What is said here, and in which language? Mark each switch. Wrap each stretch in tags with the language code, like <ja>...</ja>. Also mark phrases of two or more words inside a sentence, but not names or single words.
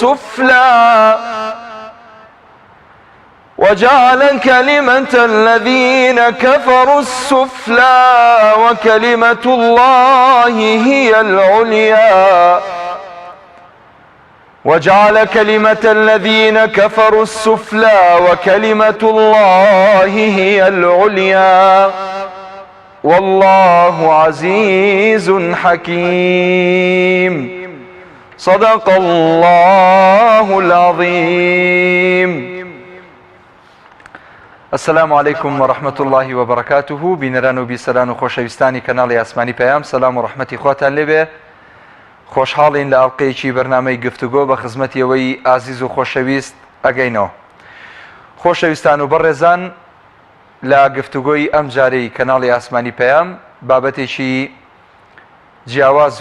<ar>السفلى وكلمة الله هي العليا والله عزيز حكيم صدق الله العظيم. السلام عليكم ورحمة الله وبركاته.</ar> <ckb>بینەران و بیسەران و خۆشەویستانی کەناڵی ئاسمانی پەیام، سەلام و ڕەحمەتی خواتان لێبێ. خۆشحاڵین لە ئەڵقەیەکی بەرنامەی گفتوگۆ بە خزمەتیەوەی ئازیز و خۆشەویست ئەگەینەوە. خۆشەویستان و بەڕێزان، لە گفتوگۆی ئەم جارەی کەناڵی ئاسمانی پەیام بابەتێکی جیاواز</ckb>